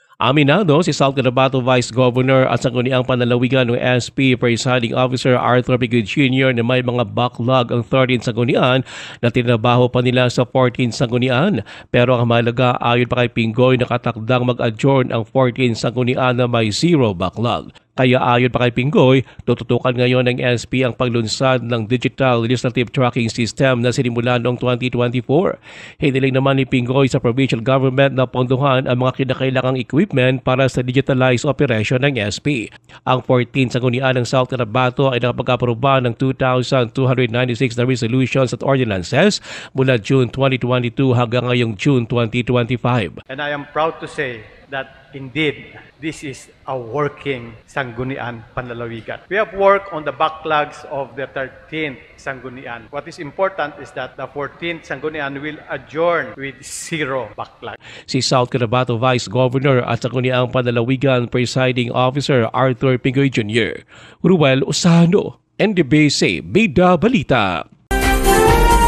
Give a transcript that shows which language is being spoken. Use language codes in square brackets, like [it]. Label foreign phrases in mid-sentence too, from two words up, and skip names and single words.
[tl] Aminado si South Cotabato Vice Governor at sangguniang panlalawigan ng SP Presiding Officer Arthur Piguet Jr. na may mga backlog ang 13 sanggunian na tinabaho pa nila sa 14 sanggunian. Pero ang mahalaga ayon pa kay Pingoy nakatakdang mag-adjourn ang 14 sanggunian na may zero backlog. Kaya ayon pa kay Pingoy, tututukan ngayon ng SP ang paglunsad ng Digital Legislative Tracking System na sinimulan noong 2024. Hiniling naman ni Pingoy sa provincial government na pondohan ang mga kinakailangang equipment para sa [en] digitalized operation [tl] ng SP. Ang 14 sanggunian ng South Cotabato ay nakapag-aproba ng 2,296 na resolutions at ordinances mula June 2022 hanggang ngayong June 2025. [en] And I am proud to say that indeed, this is a working Sanggunian Panlalawigan. We have worked on the backlogs of the 13th Sanggunian. What is important is that the 14th Sanggunian will adjourn with zero backlog. [tl] Si South Cotabato Vice Governor at sangguniang Panlalawigan Presiding Officer Arthur Piguet Jr. Ruel Osano, NDBC Bida Balita.